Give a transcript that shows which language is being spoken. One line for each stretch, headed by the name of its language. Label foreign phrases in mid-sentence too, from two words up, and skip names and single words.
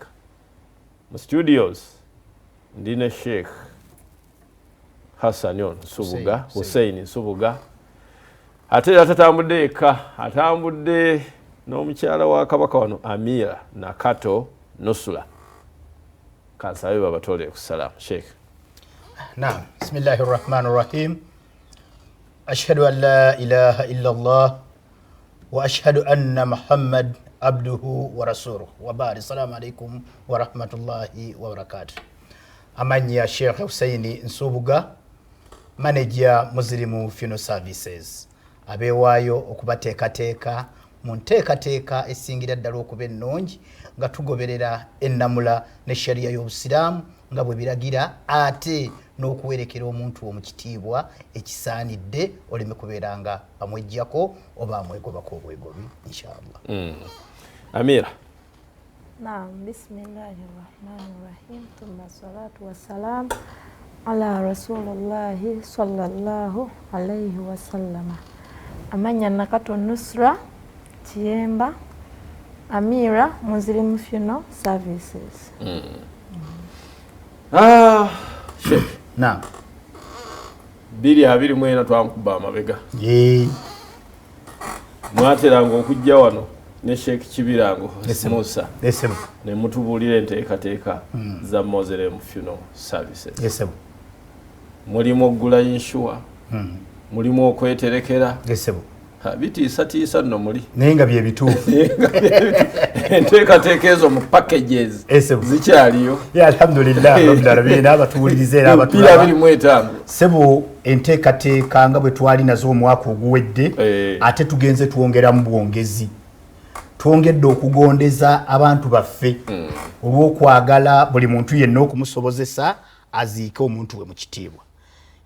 Ganda: Mu studios ndi ne Sheikh Hassan Nsubuga, Hussein Nsubuga, ate era tatambudde eka, atambudde n'omukyala wa Kabaka wano Amira Nakato Nusula. Kansabe babatole ku salamu Sheikh. Naam,
Arabic: بسم الله الرحمن الرحيم. أشهد أن لا إله إلا الله وأشهد أن محمدا عبده ورسوله وبعد. السلام عليكم ورحمة الله وبركاته.
Ganda: Amanya Sheikh Hussein Nsubuga, manager
English: Muslim Funeral Services.
Ganda: Abeewaayo okubateekateeka mu nteekateeka esingira ddala okuba ennungi nga tugoberera ennamula ne shariya y'Obusiraamu nga bwe biragira, ate n'okuwerekera omuntu omu kitiibwa ekisaanidde oleme kubeera nga amweggyako oba amwegobako obwegobi inshallah. Amira. Naam,
Arabic: بسم الله الرحمن الرحيم. ثم الصلاة والسلام على رسول الله صلى الله عليه وسلم.
Ganda: Amanya Nakato Nusra Chiemba, Amira
English: Muslim Funeral Services.
Ganda: Sheikh. Naam. 2024 twamukuba amabega. Mwateranga okujja wano ne Sheikh Kibirango Musa ne mutubuulira enteekateeka za
English: Muslim Funeral Services.
Ganda: Mulimu okugula insure, mulimu okweterekera, bitiisatiisa nno muli naye nga bye bituufu. Enteekateeka ezo mu packages zikyaliyo.
Arabic: الحمد لله رب العالمين.
Ganda: Abatuwuliriza era abatulaba 2025 sebo enteekateeka nga bwe twali nazo omwaka oguwedde, ate tugenze twongeramu bwongezi. Twongedde okugondeza abantu baffe olw'okwagala buli muntu yenna okumusobozesa aziike omuntu we mu kitiibwa.